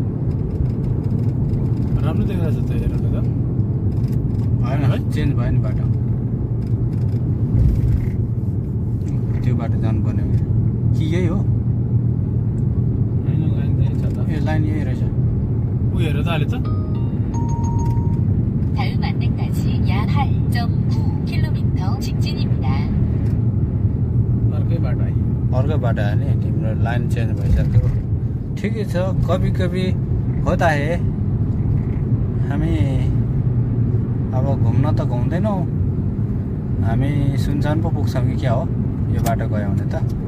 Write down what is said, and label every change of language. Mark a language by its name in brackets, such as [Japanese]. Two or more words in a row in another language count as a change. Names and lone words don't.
[Nepali] राम्रो देखिरहेछ त हेरेर त होइन चेन्ज भयो नि बाटो त्यो बाटो जानुपर्ने हो कि यही हो होइन लाइन त्यही छ त ए लाइन यही रहेछ ऊ हेर त अहिले त [Korean] 다음 안내까지 약 8.9km 직진입니다. [Nepali] अर्कै बाटो आयो अर्को बाटो आयो नि तिम्रो [English] line change [Nepali] भइसक्यो ठिकै छ [Hindi] कभी कभी होता है [Nepali] हामी अब घुम्न त घुम्दैनौँ हामी सुनसान पो पुग्छौँ कि क्या हो यो बाटो गयो भने त